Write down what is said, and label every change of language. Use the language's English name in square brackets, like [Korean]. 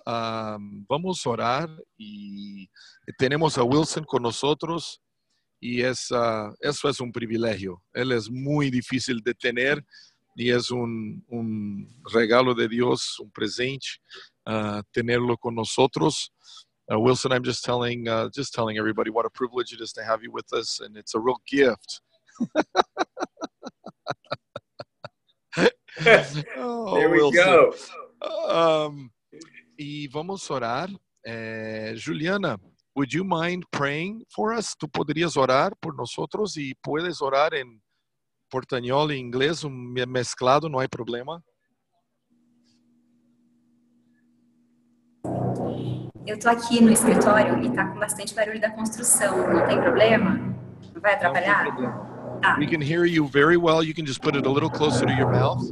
[Spanish] Vamos a orar y tenemos a Wilson con nosotros y eso es un privilegio. Él es muy difícil de tener y es un regalo de Dios, un presente tenerlo con nosotros. [English] Wilson, I'm just telling everybody what a privilege it is to have you with us, and it's a real gift. There we go. [Spanish] Y vamos a orar. [English] Juliana, would you mind praying for us? [Spanish] ¿Tú podrías orar por nosotros y puedes orar en portuñol e inglés mezclado? No hay problema. [Portuguese] Eu tô aqui no escritório e tá com bastante barulho da construção. Não tem problema? Não vai atrapalhar? Não tem problema. Tá. [English] We can hear you very well. You can just put it a little closer to your mouth.